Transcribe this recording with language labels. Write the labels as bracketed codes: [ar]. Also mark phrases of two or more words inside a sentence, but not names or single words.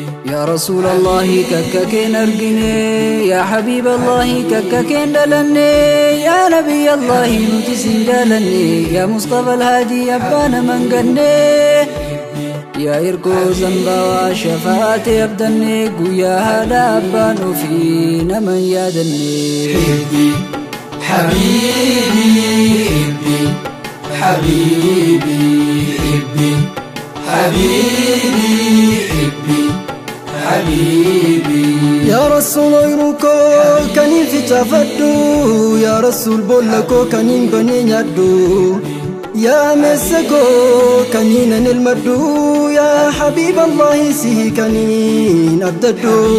[ar] يا رسول الله, [om] kakka keen argine, [ar] يا حبيب الله, [om] kakka keen dhalanne, [ar] يا نبي الله, [om] nuti sin jaalanne, [ar] يا مصطفى الهادي, [om] abbaa naman ganne, yaa ergoo zambawaa shafaate abdanne, guyyaa haadha abbaan ofii naman yaadanne. [ar] حبيبي حبي، حبيبي حبي، حبيبي حبي، حبيبي. يا رسول, [om] ooyiruu koo kan hin ficaafadhu, [ar] يا رسول, [om] boolla koo kan hin banee nyaadhu. Yaa meessa koo kaniinan elmadhu, [ar] يا حبيب الله [om] si kaniin abdadhu.